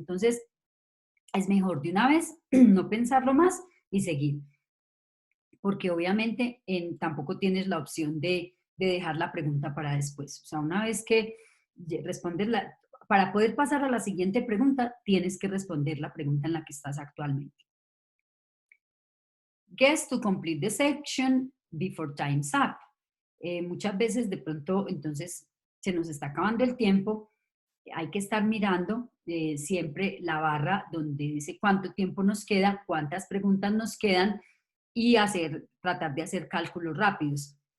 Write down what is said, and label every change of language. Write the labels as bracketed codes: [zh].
[es] Entonces, es mejor de una vez no pensarlo más y seguir. Porque obviamente tampoco tienes la opción de dejar la pregunta para después. O sea, una vez que respondes para poder pasar a la siguiente pregunta, tienes que responder la pregunta en la que estás actualmente. [en] Guess to complete the section before time's up. [es] Muchas veces de pronto, entonces, se nos está acabando el tiempo. Hay que estar mirando siempre la barra donde dice cuánto tiempo nos queda, cuántas preguntas nos quedan y tratar de hacer cálculos rápidos.